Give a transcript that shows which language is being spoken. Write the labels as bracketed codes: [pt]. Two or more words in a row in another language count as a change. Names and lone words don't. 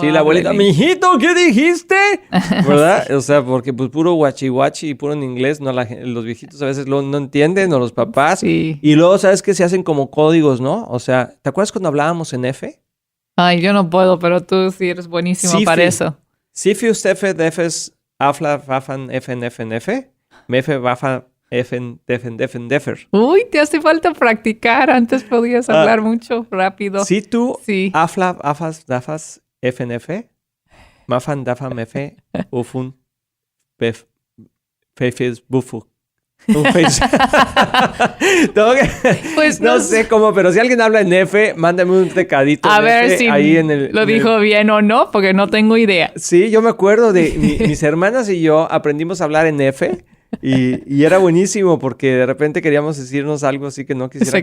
[es] Sí, la abuelita, mijito, ¿qué dijiste? ¿Verdad? Sí. O sea, porque pues puro guachi y puro en inglés, no los viejitos a veces no entienden, o los papás. Sí. Y luego, ¿sabes qué? Se hacen como códigos, ¿no? O sea, ¿te acuerdas cuando hablábamos en F? Ay, yo no puedo, pero tú sí eres buenísimo para eso. Sifius, Tefe, Defes, Afla, Vafan, Efen, Efen, Efe, Mefe, Vafan, Efen, Defen, Defen, Defer. Uy, te hace falta practicar. Antes podías hablar mucho rápido. Sí, tú. Sí. Afla, Afas, Dafas, Efen, Efe, Mafan, Dafam, Efe, Ufun, Bef, Fefes, Bufu. Pues no sé cómo, pero si alguien habla en F, mándame un recadito. A ver F, si ahí lo dijo bien o no, porque no tengo idea. Sí, yo me acuerdo de mis hermanas y yo aprendimos a hablar en F. Y era buenísimo porque de repente queríamos decirnos algo así que no quisiera